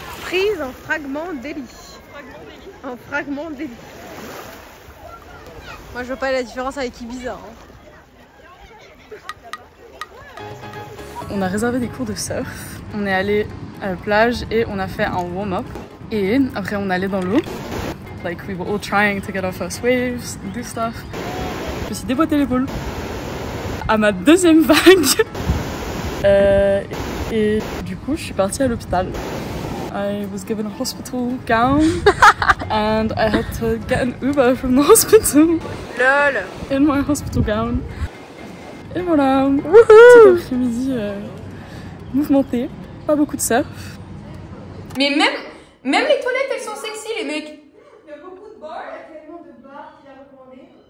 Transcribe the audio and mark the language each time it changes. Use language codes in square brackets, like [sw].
[fr] Prise en fragment d'Eli. En fragment d'Eli. Moi je vois pas la différence avec Ibiza. On a réservé des cours de surf, on est allé à la plage et on a fait un warm-up. Et après on est allé dans l'eau. [en] Like we were all trying to get our first waves and do stuff. [fr] Je me suis déboîté l'épaule à ma 2e vague. Et du coup, je suis partie à l'hôpital. [en] I was given a hospital gown and I had to get an Uber from the hospital. LOL. In my hospital gown. [fr] Et voilà. Petit après-midi mouvementé. Pas beaucoup de surf. Mais même les toilettes elles sont sexy les mecs. Il y a beaucoup de bars, il y a tellement de bars qu'il a recommandé.